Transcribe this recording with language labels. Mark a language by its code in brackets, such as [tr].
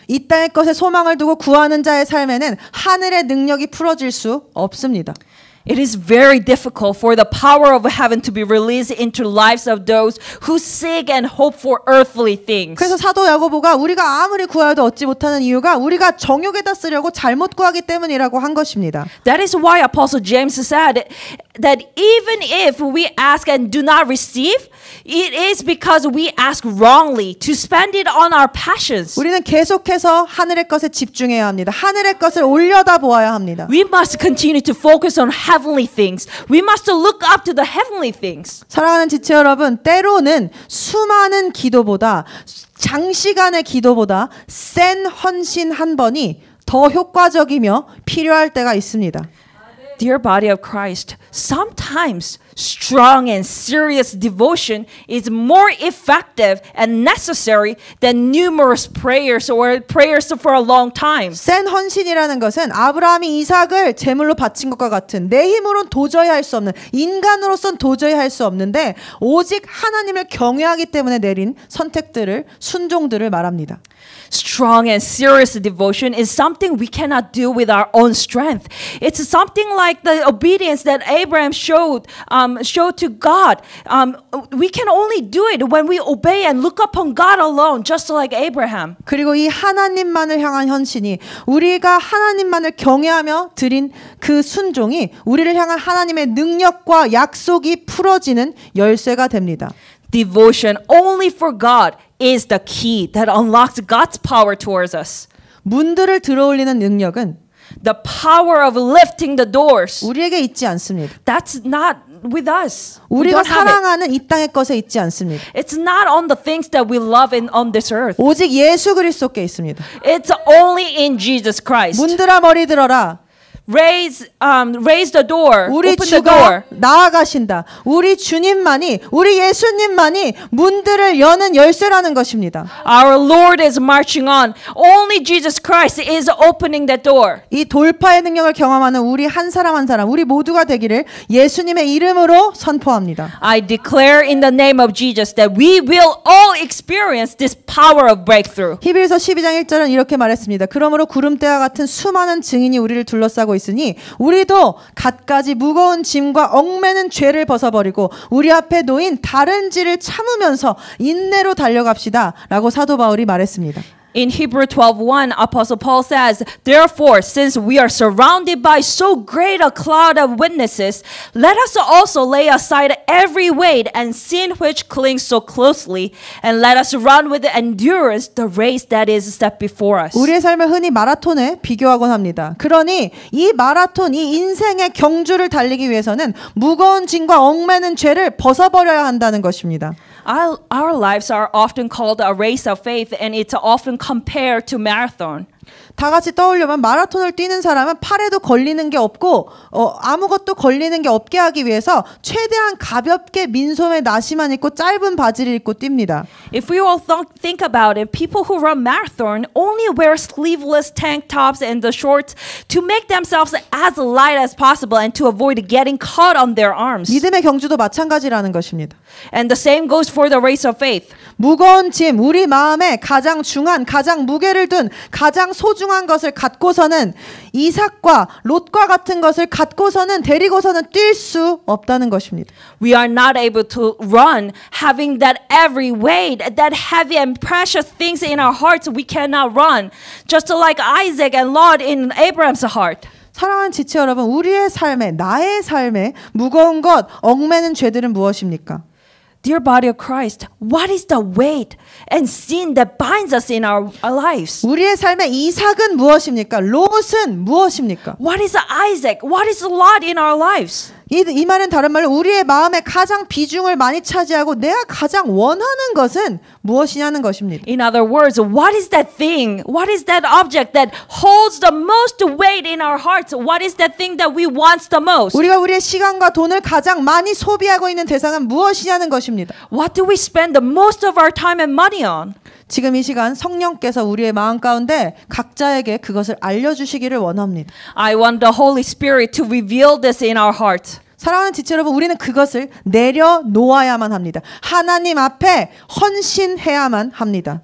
[ko] 이 땅의 것에 소망을 두고 구하는 자의 삶에는 하늘의 능력이 풀어질 수 없습니다. [en] It is very difficult for the power of heaven to be released into lives of those who seek and hope for earthly things. [ko] 그래서 사도 야고보가 우리가 아무리 구하여도 얻지 못하는 이유가 우리가 정욕에다 쓰려고 잘못 구하기 때문이라고 한 것입니다. [en] That is why Apostle James said that even if we ask and do not receive, it is because we ask wrongly to spend it on our passions. [ko] 우리는 계속해서 하늘의 것에 집중해야 합니다. 하늘의 것을 올려다 보아야 합니다. [en] We must continue to focus on heavenly things. We must look up to the heavenly things. [ko] 사랑하는 지체 여러분, 때로는 수많은 기도보다 장시간의 기도보다 센 헌신 한 번이 더 효과적이며 필요할 때가 있습니다. [en] Dear body of Christ, sometimes strong and serious devotion is more effective and necessary than numerous prayers or prayers for a long time. [ko] 센 헌신이라는 것은 아브라함이 이삭을 제물로 바친 것과 같은 내 힘으로는 도저히 할 수 없는, 인간으로선 도저히 할 수 없는데 오직 하나님을 경외하기 때문에 내린 선택들을, 순종들을 말합니다. [en] Strong and serious devotion is something we cannot do with our own strength. It's something like the obedience that Abraham showed to God. We can only do it when we obey and look upon God alone, just like Abraham. [ko] 그리고 이 하나님만을 향한 헌신이 우리가 하나님만을 경외하며 드린 그 순종이 우리를 향한 하나님의 능력과 약속이 풀어지는 열쇠가 됩니다. [en] Devotion only for God is the key that unlocks God's power towards us. [ko] 문들을 들어올리는 능력은 [en] The power of lifting the doors. [ko] 우리에게 있지 않습니다. [en] That's not with us. We [ko] 우리가 [en] don't have it. [ko] 사랑하는 이 땅의 것에 있지 않습니다. [en] It's not on the things that we love on this earth. [ko] 오직 예수 그리스도께 있습니다. [en] It's only in Jesus Christ. [ko] 문들아 머리 들어라. [en] Raise the door. [ko] 우리 [en] Open the [ko] 주가 [en] door. [ko] 나아가신다. 우리 주님만이, 우리 예수님만이 문들을 여는 열쇠라는 것입니다. [en] Our Lord is marching on. Only Jesus Christ is opening that door. [ko] 이 돌파의 능력을 경험하는 우리 한 사람 한 사람, 우리 모두가 되기를 예수님의 이름으로 선포합니다. [en] I declare in the name of Jesus that we will all experience this power of breakthrough. [ko] 히브리서 12장 1절은 이렇게 말했습니다. 그러므로 구름대와 같은 수많은 증인이 우리를 둘러싸고 있으니 우리도 갖가지 무거운 짐과 얽매는 죄를 벗어버리고 우리 앞에 놓인 다른 질을 참으면서 인내로 달려갑시다 라고 사도 바울이 말했습니다. [en] In Hebrew 12:1, Apostle Paul says, "Therefore, since we are surrounded by so great a cloud of witnesses, let us also lay aside every weight and sin which clings so closely, and let us run with endurance the race that is set before us." [ko] 우리의 삶을 흔히 마라톤에 비교하곤 합니다. 그러니 이 마라톤, 이 인생의 경주를 달리기 위해서는 무거운 짐과 얽매는 죄를 벗어버려야 한다는 것입니다. [en] Our lives are often called a race of faith, and it's often compared to marathon. [ko] 다 같이 떠올려면 마라톤을 뛰는 사람은 팔에도 걸리는 게 없고 아무것도 걸리는 게 없게 하기 위해서 최대한 가볍게 민소매 나시만 입고 짧은 바지를 입고 뜁니다. [en] If we all think about it, people who run marathon only wear sleeveless tank tops and the shorts to make themselves as light as possible and to avoid getting caught on their arms. [ko] 믿음의 경주도 마찬가지라는 것입니다. [en] And the same goes for the race of faith. [ko] 무거운 짐, 우리 마음에 가장 중한, 가장 무게를 둔, 가장 소중한 것을 갖고서는 이삭과 롯과 같은 것을 갖고서는 데리고서는 뛸 수 없다는 것입니다. [en] We are not able to run having that every weight, that heavy and precious things in our hearts. We cannot run. Just like Isaac and Lot in Abraham's heart. [ko] 사랑하는 지체 여러분, 우리의 삶에, 나의 삶에 무거운 것, 얽매는 죄들은 무엇입니까? [en] Dear body of Christ, what is the weight and sin that binds us in our lives? [ko] 우리의 삶의 이삭은 무엇입니까? 롯은 무엇입니까? [en] What is Isaac? What is Lot in our lives? [ko] 이 말은 다른 말로 우리의 마음에 가장 비중을 많이 차지하고 내가 가장 원하는 것은 무엇이냐는 것입니다. [en] In other words, what is that thing? What is that object that holds the most weight in our hearts? What is that thing that we want the most? [ko] 우리가 우리의 시간과 돈을 가장 많이 소비하고 있는 대상은 무엇이냐는 것입니다. [en] What do we spend the most of our time and money on? [ko] 지금 이 시간 성령께서 우리의 마음 가운데 각자에게 그것을 알려주시기를 원합니다. [en] I want the Holy Spirit to reveal this in our heart. [ko] 사랑하는 지체 여러분, 우리는 그것을 내려놓아야만 합니다. 하나님 앞에 헌신해야만 합니다.